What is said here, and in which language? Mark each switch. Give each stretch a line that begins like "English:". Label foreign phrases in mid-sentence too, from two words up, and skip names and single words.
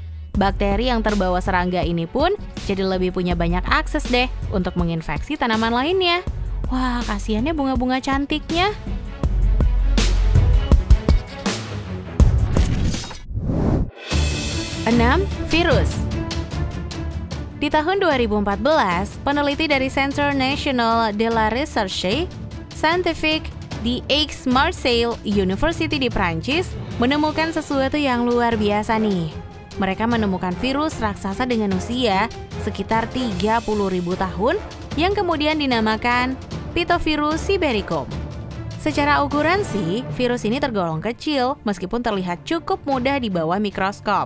Indonesian: Bakteri yang terbawa serangga ini pun jadi lebih punya banyak akses deh untuk menginfeksi tanaman lainnya. Wah, kasihannya bunga-bunga cantiknya. Enam, virus. Di tahun 2014, peneliti dari Centre National de la Recherche Scientifique di Aix-Marseille University di Prancis menemukan sesuatu yang luar biasa nih. Mereka menemukan virus raksasa dengan usia sekitar 30.000 tahun yang kemudian dinamakan Pithevirus sibericum. Secara ukuran sih, virus ini tergolong kecil meskipun terlihat cukup mudah di bawah mikroskop.